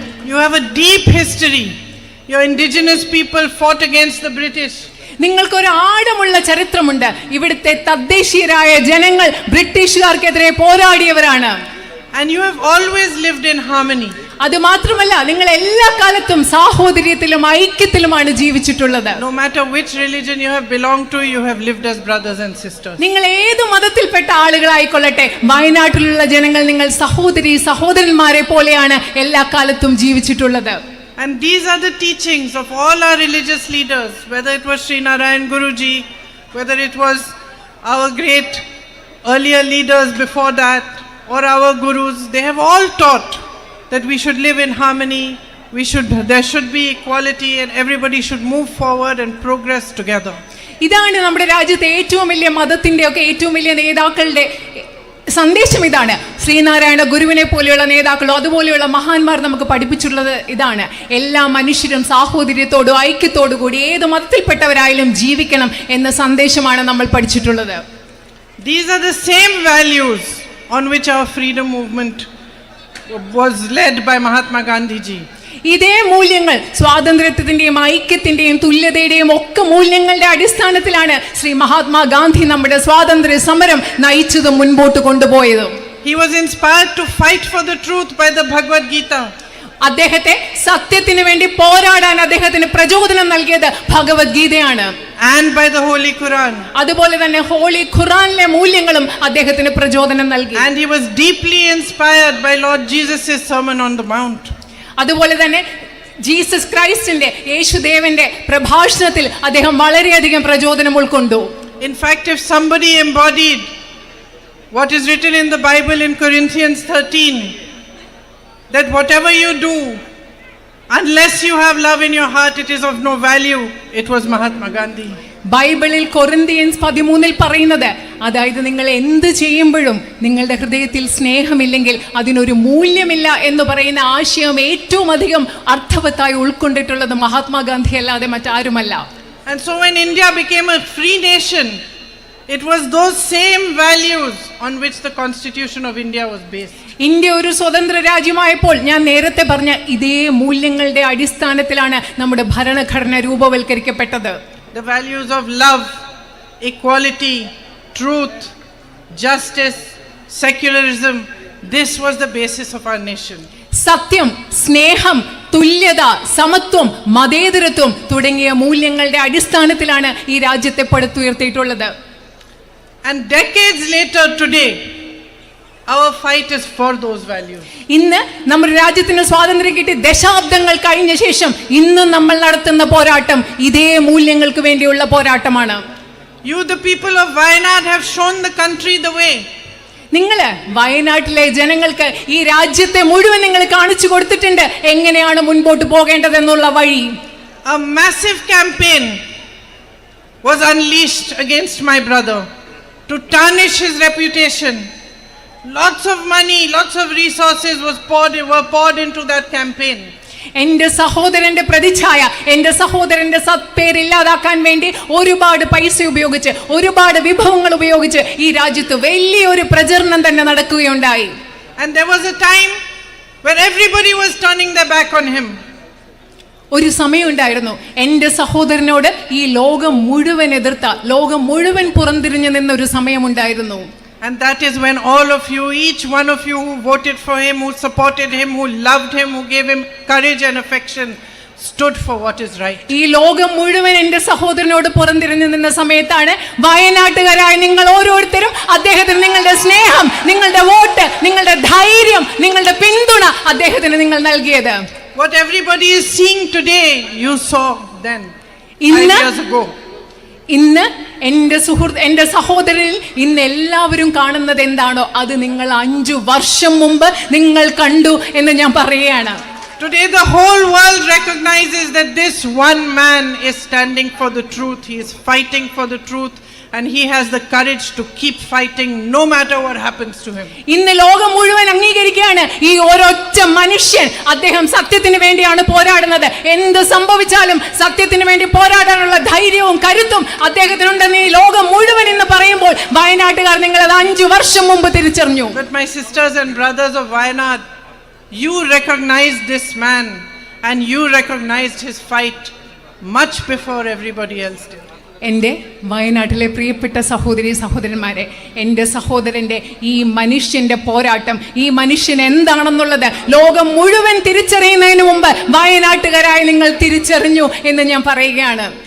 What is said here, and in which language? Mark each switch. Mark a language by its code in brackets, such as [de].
[en] You have a deep history. Your indigenous people fought against the British. [ml] നിങ്ങൾക്കൊരു ആഴമുള്ള ചരിത്രമുണ്ട്. ഇവിടുത്തെ തദ്ദേശീയരായ ജനങ്ങൾ ബ്രിട്ടീഷുകാർക്കെതിരെ പോരാടിയവരാണ്. [en] And you have always lived in harmony. [ml] അത് മാത്രമല്ല നിങ്ങൾ എല്ലാ കാലത്തും സാഹോദര്യത്തിലും ഐക്യത്തിലുമാണ് ജീവിച്ചിട്ടുള്ളത്. [en] No matter which religion you have belonged to, you have lived as brothers and sisters. [ml] നിങ്ങൾ ഏത് മതത്തിൽപ്പെട്ട ആളുകളായിക്കൊള്ളട്ടെ, വയനാട്ടിലുള്ള ജനങ്ങൾ നിങ്ങൾ സഹോദരി സഹോദരന്മാരെ പോലെയാണ് എല്ലാ കാലത്തും ജീവിച്ചിട്ടുള്ളത്. [en] And these are the teachings of all our religious leaders, whether it was Sri Narayan Guruji, whether it was our great earlier leaders before that, or our gurus. They have all taught that we should live in harmony, there should be equality and everybody should move forward and progress together. [ml] ഇതാണ് നമ്മുടെ രാജ്യത്തെ ഏറ്റവും വലിയ മതത്തിന്റെ ഒക്കെ ഏറ്റവും വലിയ നേതാക്കളുടെ സന്ദേശം. ഇതാണ് ശ്രീനാരായണ ഗുരുവിനെ പോലെയുള്ള നേതാക്കളോ അതുപോലെയുള്ള മഹാന്മാർ നമുക്ക് പഠിപ്പിച്ചുള്ളത്. ഇതാണ് എല്ലാ മനുഷ്യരും സാഹോദര്യത്തോടും ഐക്യത്തോടു കൂടി ഏത് മതത്തിൽപ്പെട്ടവരായാലും ജീവിക്കണം എന്ന സന്ദേശമാണ് നമ്മൾ പഠിച്ചിട്ടുള്ളത്. [en] These are the same values on which our freedom movement was led by Mahatma Gandhi ji. [ml] ഇതേ മൂല്യങ്ങൾ, സ്വാതന്ത്ര്യത്തിന്റെയും ഐക്യത്തിന്റെയും തുല്യതയുടെയും ഒക്കെ മൂല്യങ്ങളുടെ അടിസ്ഥാനത്തിലാണ് ശ്രീ മഹാത്മാഗാന്ധി നമ്മുടെ സ്വാതന്ത്ര്യ സമരം നയിച്ചതും മുൻപോട്ട് കൊണ്ടുപോയതും. [en] He was inspired to fight for the truth by the Bhagavad Gita. [ml] അദ്ദേഹത്തെ സത്യത്തിന് വേണ്ടി പോരാടാൻ അദ്ദേഹത്തിന് പ്രചോദനം നൽകിയത് ഭഗവത്ഗീതയാണ്. [en] And by the Holy Quran. [ml] അതുപോലെ തന്നെ ഹോളി ഖുറാനിലെ മൂല്യങ്ങളും അദ്ദേഹത്തിന് പ്രചോദനം നൽകി. [en] And he was deeply inspired by Lord Jesus' Sermon on the Mount. [ml] അതുപോലെ തന്നെ ജീസസ് ക്രൈസ്റ്റിന്റെ യേശുദേവന്റെ പ്രഭാഷണത്തിൽ അദ്ദേഹം വളരെയധികം പ്രചോദനം ഉൾക്കൊണ്ടു. [en] In fact, if somebody embodied what is written in the Bible in Corinthians 13, that whatever you do, unless you have love in your heart, it is of no value, it was Mahatma Gandhi. [ml] ബൈബിളിൽ Corinthians 13 പറയുന്നത്, അതായത് നിങ്ങൾ എന്ത് ചെയ്യുമ്പോഴും നിങ്ങളുടെ ഹൃദയത്തിൽ സ്നേഹമില്ലെങ്കിൽ അതിനൊരു മൂല്യമില്ല എന്ന് പറയുന്ന ആശയം ഏറ്റവും അധികം അർത്ഥവത്തായി ഉൾക്കൊണ്ടിട്ടുള്ളത് മഹാത്മാഗാന്ധി അല്ലാതെ മറ്റാരുമല്ല. [en] And so when India became a free nation, it was those same values on which the Constitution of India was based. [ml] India ഒരു സ്വതന്ത്ര രാജ്യമായപ്പോൾ ഞാൻ നേരത്തെ പറഞ്ഞ ഇതേ മൂല്യങ്ങളുടെ അടിസ്ഥാനത്തിലാണ് നമ്മുടെ ഭരണഘടന രൂപവൽക്കരിക്കപ്പെട്ടത്. [en] The values of love, equality, truth, justice, secularism, this was the basis of our nation. [ml] സത്യം, സ്നേഹം, തുല്യത, സമത്വം, മതേതരത്വം തുടങ്ങിയ മൂല്യങ്ങളുടെ അടിസ്ഥാനത്തിലാണ് ഈ രാജ്യത്തെ പടുത്തുയർത്തിയിട്ടുള്ളത്. [en] And decades later today, our fight is for those values. [ml] ഇന്ന് നമ്മുടെ രാജ്യത്തിന് സ്വാതന്ത്ര്യം കിട്ടി ദശാബ്ദങ്ങൾ കഴിഞ്ഞ ശേഷം ഇന്ന് നമ്മൾ നടത്തുന്ന പോരാട്ടം ഇതേ മൂല്യങ്ങൾക്ക് വേണ്ടിയുള്ള പോരാട്ടമാണ്. [en] You, the people of Wayanad, have shown the country the way. [ml] നിങ്ങള് വയനാട്ടിലെ ജനങ്ങൾക്ക് ഈ രാജ്യത്തെ മുഴുവൻ നിങ്ങൾ കാണിച്ചു കൊടുത്തിട്ടുണ്ട് എങ്ങനെയാണ് മുൻപോട്ട് പോകേണ്ടതെന്നുള്ള വഴി. [en] A massive campaign was unleashed against my brother to tarnish his reputation. Lots of money, lots of resources were poured into that campaign. [ml] എന്റെ സഹോദരന്റെ പ്രതിച്ഛായ, എന്റെ സഹോദരന്റെ സത്പേരില്ലാതാക്കാൻ വേണ്ടി ഒരുപാട് പൈസ ഉപയോഗിച്ച് ഒരുപാട് വിഭവങ്ങൾ ഉപയോഗിച്ച് ഈ രാജ്യത്ത് വലിയൊരു പ്രചരണം തന്നെ നടക്കുകയുണ്ടായി. [en] And there was a time when everybody was turning their back on him. [ml] ഒരു സമയമുണ്ടായിരുന്നു എന്റെ സഹോദരനോട് ഈ ലോകം മുഴുവൻ എതിർത്ത, ലോകം മുഴുവൻ പുറംതിരിഞ്ഞു നിന്നൊരു സമയമുണ്ടായിരുന്നു. [en] And that is when all of you, each one of you who voted for him, who supported him, who loved him, who gave him courage and affection, stood for what is right. [ml] ഈ ലോകം മുഴുവൻ എന്റെ സഹോദരനോട് പുറംതിരിഞ്ഞു നിന്ന സമയത്താണ് വയനാട്ടുകാരായ നിങ്ങൾ ഓരോരുത്തരും അദ്ദേഹത്തിന് നിങ്ങളുടെ സ്നേഹം, നിങ്ങളുടെ വോട്ട്, നിങ്ങളുടെ ധൈര്യം, നിങ്ങളുടെ പിന്തുണ അദ്ദേഹത്തിന് നിങ്ങൾ നൽകിയത്. [en] What everybody is seeing today, you saw then 5 years ago. [ml] ഇന്ന് എന്റെ സഹോദരനിൽ ഇന്ന് എല്ലാവരും കാണുന്നത് എന്താണോ അത് നിങ്ങൾ 5 വർഷം മുമ്പ് നിങ്ങൾ കണ്ടു എന്ന് ഞാൻ പറയുകയാണ്. [en] Today the whole world recognizes that this one man is standing for the truth. He is fighting for the truth and he has the courage to keep fighting no matter what happens to him. [ml] ഇന്ന് ലോകം മുഴുവൻ അംഗീകരിക്കുകയാണ് ഈ ഒരൊറ്റ മനുഷ്യൻ അദ്ദേഹം സത്യത്തിന് വേണ്ടിയാണ് പോരാടുന്നത്. എന്ത് സംഭവിച്ചാലും സത്യത്തിന് വേണ്ടി പോരാടാനുള്ള ധൈര്യവും കരുത്തും അദ്ദേഹത്തിനുണ്ടെന്ന് ഈ ലോകം മുഴുവൻ ഇന്ന് പറയുമ്പോൾ വയനാട്ടുകാർ നിങ്ങളത് 5 വർഷം മുമ്പ് തിരിച്ചറിഞ്ഞു. [en] But my sisters and brothers of Wayanad, you recognized this man and you recognized his fight much before everybody else did. [ml] എൻ്റെ വയനാട്ടിലെ പ്രിയപ്പെട്ട സഹോദരി സഹോദരന്മാരെ, എൻ്റെ സഹോദരൻ്റെ ഈ മനുഷ്യൻ്റെ പോരാട്ടം, ഈ മനുഷ്യൻ എന്താണെന്നുള്ളത് ലോകം മുഴുവൻ തിരിച്ചറിയുന്നതിന് മുമ്പ് വയനാട്ടുകാരായി നിങ്ങൾ തിരിച്ചറിഞ്ഞു എന്ന് ഞാൻ പറയുകയാണ്.